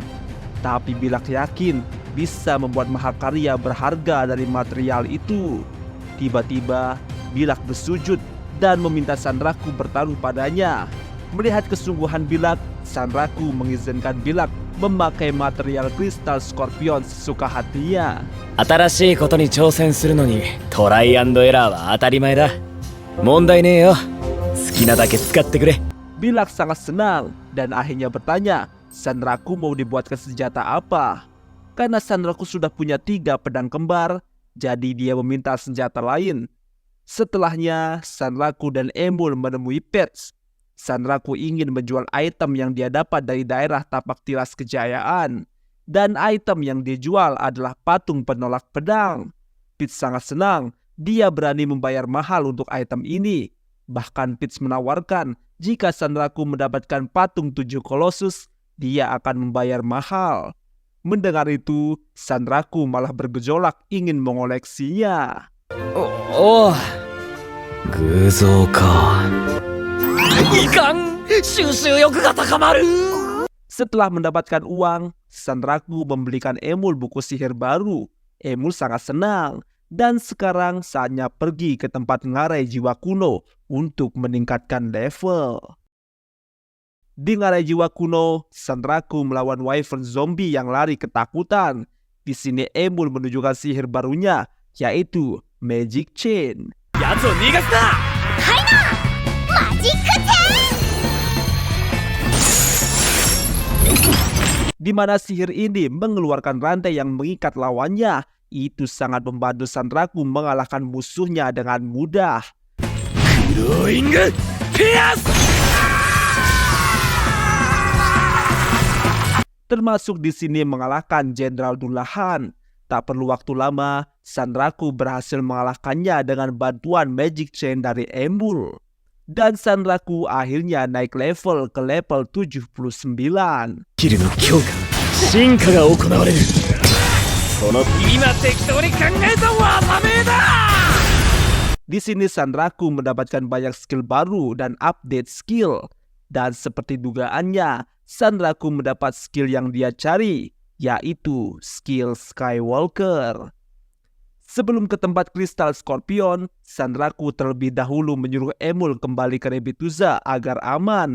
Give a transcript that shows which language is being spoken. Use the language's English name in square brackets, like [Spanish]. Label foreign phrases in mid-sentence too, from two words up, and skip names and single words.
[Indonesian] Tapi Bilak yakin bisa membuat mahakarya berharga dari material itu. Tiba-tiba Bilak bersujud dan meminta Sanraku bertaruh padanya. Melihat kesungguhan Bilak, Sanraku mengizinkan Bilak memakai material kristal Scorpion sesuka hatinya. [Japanese] 新しいことに挑戦するのにトライアンドエラーは当たり前だ。問題ねえよ。好きなだけ使ってくれ。 [Indonesian] Bilak sangat senang dan akhirnya bertanya Sanraku mau dibuatkan senjata apa. Karena Sanraku sudah punya 3 pedang kembar, jadi dia meminta senjata lain. Setelahnya Sanraku dan Emul menemui Pets. Sanraku ingin menjual item yang dia dapat dari daerah Tapak Tilas Kejayaan. Dan item yang dijual adalah patung penolak pedang. Pits sangat senang, dia berani membayar mahal untuk item ini. Bahkan Pits menawarkan jika Sanraku mendapatkan patung 7 Colossus, dia akan membayar mahal. Mendengar itu, Sanraku malah bergejolak ingin mengoleksinya. [Japanese] おお。偶像か。いかん、収集欲が高まる。 [Indonesian] Setelah mendapatkan uang, Sanraku membelikan Emul buku sihir baru. Emul sangat senang. Dan sekarang saatnya pergi ke tempat ngarai jiwa kuno untuk meningkatkan level. Di ngarai jiwa kuno, Sanraku melawan wyvern zombie yang lari ketakutan. Di sini Emul menunjukkan sihir barunya, yaitu Magic Chain. [Japanese] やつを逃がすな。 [Indonesian] Di mana sihir ini mengeluarkan rantai yang mengikat lawannya. Itu sangat membantu Sanraku mengalahkan musuhnya dengan mudah. Glowing Pierce. Termasuk di sini mengalahkan Jenderal Dullahan. Tak perlu waktu lama, Sanraku berhasil mengalahkannya dengan bantuan Magic Chain dari Emul. Dan Sanraku akhirnya naik level ke level 79. [Japanese] スキルの強化、進化が行われる。その今適当に考えた技名だ。 [Indonesian] Di sini Sanraku mendapatkan banyak skill baru dan update skill. Dan seperti dugaannya, Sanraku mendapat skill yang dia cari, yaitu skill Skywalker. Sebelum ke tempat kristal Scorpion, Sanraku terlebih dahulu menyuruh Emul kembali ke Rebituza agar aman.